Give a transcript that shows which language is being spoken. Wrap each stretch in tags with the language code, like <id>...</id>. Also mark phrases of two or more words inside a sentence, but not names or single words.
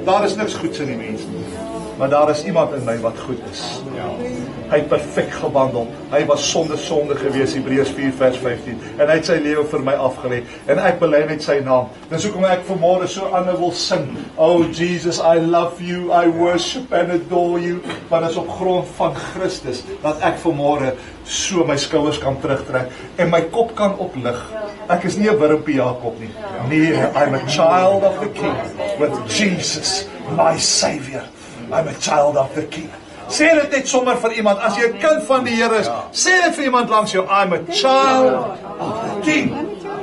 <af>Daar is niks goeds in die mens nie. Maar daar is iemand in my wat goed is. Ja. Hy het perfek gewandel. Hy was sonder sonde gewees, Hebreërs 4:15. En hy het sy lewe vir my afgelê. En ek bely net sy naam. Dis hoekom ek vanmôre so aan wil sing.</af> <en>Oh Jesus, I love you, I worship and adore you.</en> <af>Want dit is op grond van Christus dat ek vanmôre so my skouers kan terugtrek en my kop kan oplig. Ek is nie 'n wurmpie Jakob nie. Nee,</af> <en>I'm a child of the King with Jesus, my Savior. I'm a child of the King.</en> <af>Sê dit net sommer vir iemand, as jy 'n kind van die Here is, sê dit vir iemand langs jou,</af> <en>I'm a child of the King.</en>